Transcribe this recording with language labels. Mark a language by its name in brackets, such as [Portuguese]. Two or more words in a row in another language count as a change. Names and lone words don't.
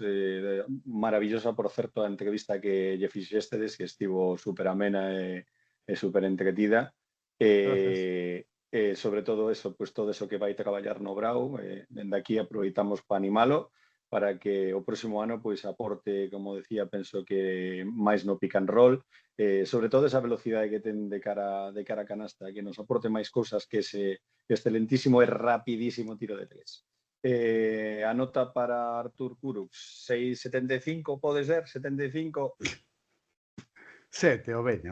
[Galician] Maravillosa, por certo, a entrevista que lle fixestedes, que estivo super amena e super entretida. [Spanish] Sobre todo eso, pues todo eso [Galician] que vai traballar no Brau, dende aquí aproveitamos para animalo para que o próximo ano pois aporte, como decía, penso que máis no [English] pick and roll, [Galician] sobre todo esa velocidade que ten de cara a canasta, que nos aporte máis cousas que ese excelentísimo e rapidísimo tiro de tres. A nota para Artur Kuruc, 6,75 pode ser, 75? 7, o veña.